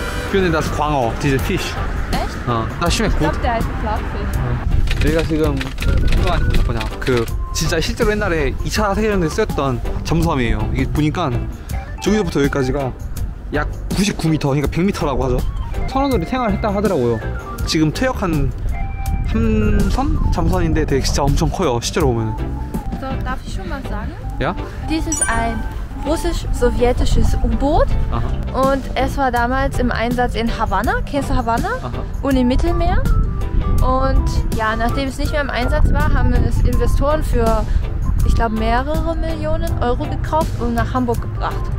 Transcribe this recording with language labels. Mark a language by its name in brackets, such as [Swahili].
[Korean] 표현에 das 광어, [German] diese Fisch. Echt? Das schmeckt gut. Ich glaube, der heißt Flappfisch. [Korean] 여기가 지금 뭐냐 그 진짜 실제로 옛날에 2차 세계대전 때 쓰였던 잠수함이에요. 이게 보니까 저기서부터 여기까지가 약 99m, 그러니까 100m라고 하죠. 선원들이 생활했다 하더라고요. 지금 퇴역한 3선? 잠수함인데 되게 진짜 엄청 커요, 실제로 보면. [German] So, darf ich schon mal sagen? Ja? Dies ist ein russisch-sowjetisches U-Boot. Und es war damals im Einsatz in Havanna. Kennst du Havanna? Aha. Und im Mittelmeer. Und ja, nachdem es nicht mehr im Einsatz war, haben es Investoren für, ich glaube, mehrere Millionen Euro gekauft und nach Hamburg gebracht.